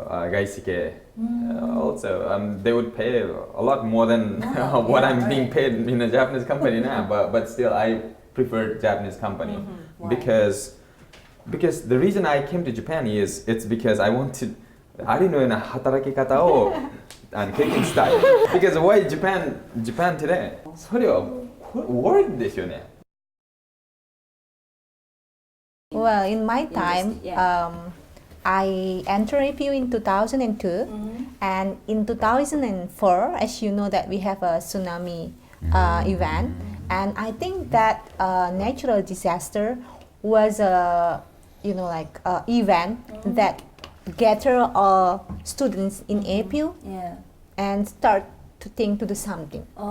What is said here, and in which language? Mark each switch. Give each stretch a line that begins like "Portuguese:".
English: Gaisike. Also, they would pay a lot more than what I'm being paid in a Japanese company now. But still, I prefer Japanese company because the reason I came to Japan is it's because I wanted.
Japanese: ありのような働き方を経験したい。
English: Because why Japan today?
Japanese: それは work ですよね。
English: Well, in my time, I entered APU in 2002, and in 2004, as you know, that we have a tsunami event, and I think that natural disaster was a event that gather all students in APU and start to think to do something.